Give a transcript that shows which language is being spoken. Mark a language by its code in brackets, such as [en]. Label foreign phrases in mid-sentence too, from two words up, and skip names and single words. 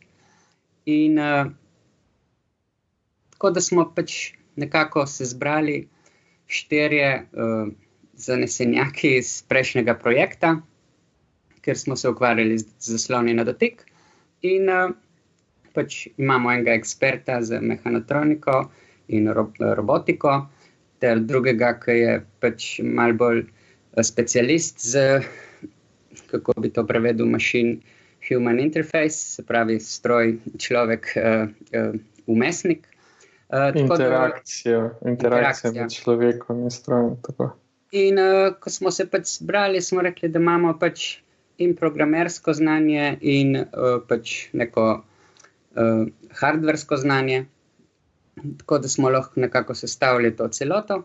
[sl] In tako da smo pač nekako se zbrali 4 zanesenjaki iz prejšnjega projekta, ker smo se ukvarjali z zasloni na dotik. In pač imamo enega eksperta za mehanotroniko in robotiko, ter drugega, ki je pač malo bolj specialist z, kako bi to prevedel, [en] machine-human interface, [sl] se pravi stroj, človek, vmesnik. Interakcija med človekom in strojem. Tako. In ko smo se pač zbrali, smo rekli, da imamo pač in programersko znanje in pač neko hardversko znanje, tako da smo lahko nekako sestavili to celoto.